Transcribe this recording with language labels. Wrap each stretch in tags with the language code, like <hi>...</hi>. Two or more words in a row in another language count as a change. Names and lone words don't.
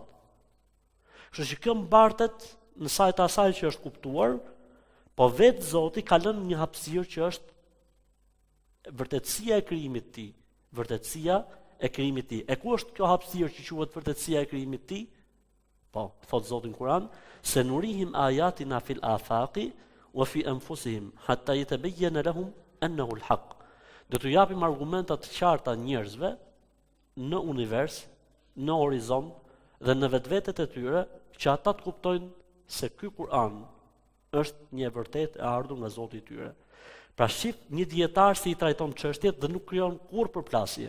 <sq>Kështu që kjo mbartet në sajt asaj që është kuptuar, po vetë Zoti ka lënë një hapësirë që është vërtetësia e krijimit të tij, vërtetësia e krijimit të tij. E ku është kjo hapësirë që quhet vërtetësia e krijimit të tij? Po, thot Zoti në Kur'an, se</sq> <ar>نريهم آياتنا في الآفاق وفي أنفسهم حتى يتبين لهم أنه الحق.</ar> <sq>Do t'u japim argumenta të qarta njerëzve në univers, në horizont dhe në vetvetet e tyre, që ata të kuptojnë se ky Kur'an është një e vërtetë e ardhur nga Zoti i tyre. Pra shif një dietar si i trajton çështjet dhe nuk krijon kurrë përplasje.</sq>